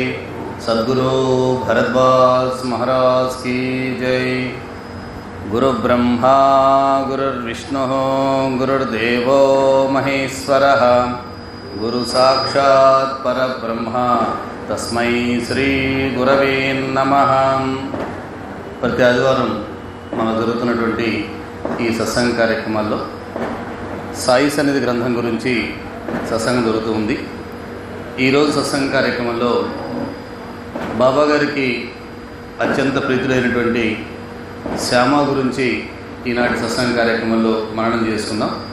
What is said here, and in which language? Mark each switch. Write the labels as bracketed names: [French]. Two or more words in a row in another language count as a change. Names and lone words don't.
[Hindi] सद्गुरु भरद्वाज महाराज की जय। [Sanskrit] गुरु ब्रह्मा गुरुर्विष्णु गुरुर्देवो महेश्वरः गुरु साक्षात् परब्रह्म तस्मै श्री गुरवे नमः। [Telugu] ప్రతి ఆదివారం మనం జరుగుతున్నటువంటి ఈ సత్సంగ కార్యక్రమాల్లో సాయి సన్నిధి గ్రంథం గురించి సత్సంగం జరుగుతూ ఉంది. ఈరోజు సత్సంగ కార్యక్రమంలో బాబా గారికి అత్యంత ప్రీతులైనటువంటి శ్యామ గురించి ఈనాటి సత్సంగ కార్యక్రమంలో మననం చేసుకుందాం.